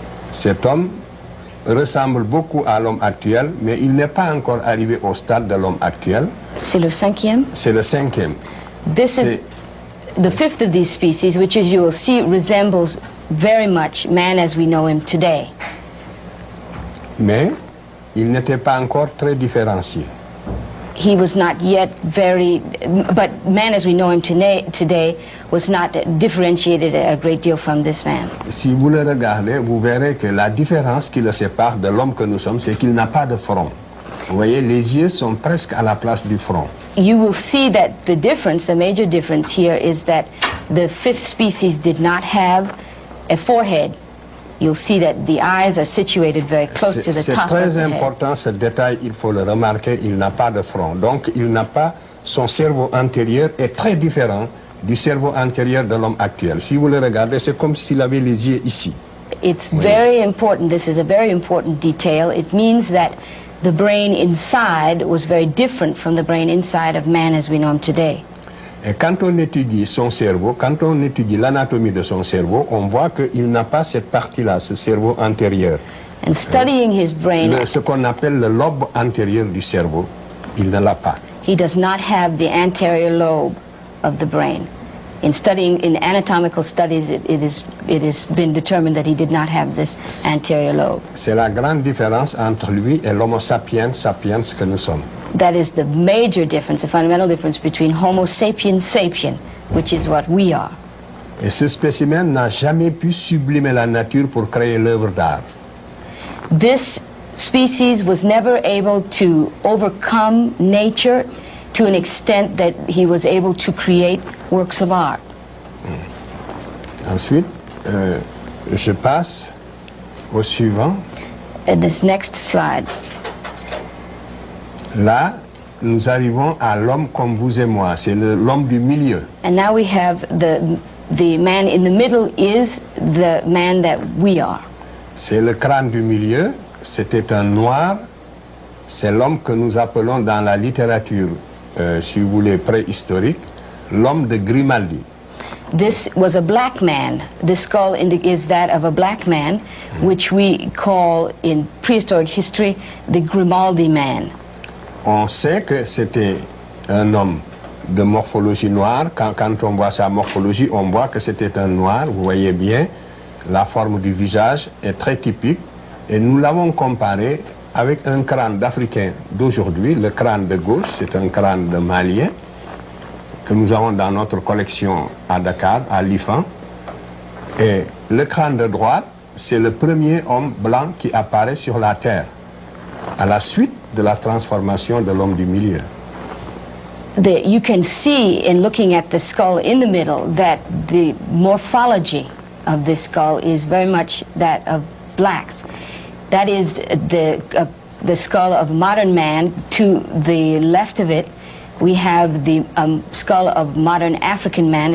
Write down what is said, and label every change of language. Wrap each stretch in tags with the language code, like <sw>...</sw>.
<fr>Cet homme ressemble beaucoup à l'homme actuel, mais il n'est pas encore arrivé au stade de l'homme actuel. C'est le cinquième? C'est le cinquième.</fr> <en>This is the fifth of these species, which, as you will see, resembles very much man as we know him today.</en> <fr>Mais il n'était pas encore très différencié.</fr> <en>He was not yet but man as we know him today was not differentiated a great deal from this man.</en> <fr>Si vous le regardez, vous verrez que la différence qui le sépare de l'homme que nous sommes, c'est qu'il n'a pas de front. Vous voyez, les yeux sont presque à la place du front.</fr> <en>You will see that the major difference here is that the fifth species did not have a forehead. You'll see that the eyes are situated very close to the top of the head.</en> <fr>C'est très important ce détail, il faut le remarquer, il n'a pas de front. Donc il n'a pas, son cerveau antérieur est très différent du cerveau antérieur de l'homme actuel. Si vous le regardez, c'est comme s'il avait les yeux ici.</fr> <en>It's very important, this is a very important detail. It means that the brain inside was very different from the brain inside of man as we know him today.</en> <fr>Et quand on étudie son cerveau, quand on étudie l'anatomie de son cerveau, on voit qu'il n'a pas cette partie-là, ce cerveau antérieur.</fr> <en>And studying his brain,</en> <fr>ce qu'on appelle le lobe antérieur du cerveau, il ne l'a pas.</fr> <en>He does not have the anterior lobe of the brain. In studying, in anatomical studies, it has been determined that he did not have this anterior lobe.</en> <fr>C'est la grande différence entre lui et l'Homo sapiens sapiens que nous sommes.</fr> <en>That is the major difference, the fundamental difference between Homo sapiens sapien, which is what we are.</en> <fr>Et ce spécimen n'a jamais pu sublimer la nature pour créer l'œuvre d'art.</fr> <en>This species was never able to overcome nature to an extent that he was able to create works of art.</en> <fr>Ensuite, je passe au suivant.</fr> <en>This next slide.</en> <fr>Là, nous arrivons à l'homme comme vous et moi. C'est l'homme du milieu.</fr> <en>And now we have the man in the middle is the man that we are.</en> <fr>C'est le crâne du milieu. C'était un noir. C'est l'homme que nous appelons dans la littérature, si vous voulez, préhistorique, l'homme de Grimaldi.</fr> <en>This was a black man. The skull is that of a black man, which we call in prehistoric history the Grimaldi man.</en> <fr>On sait que c'était un homme de morphologie noire. Quand on voit sa morphologie, on voit que c'était un noir. Vous voyez bien, la forme du visage est très typique. Et nous l'avons comparé avec un crâne d'Africain d'aujourd'hui. Le crâne de gauche, c'est un crâne de Malien que nous avons dans notre collection à Dakar, à l'IFAN. Et le crâne de droite, c'est le premier homme blanc qui apparaît sur la Terre, à la suite de la transformation de l'homme du milieu.</fr> <en>You can see in looking at the skull in the middle that the morphology of this skull is very much that of blacks. That is the skull of modern man. To the left of it, we have the skull of modern African man.</en>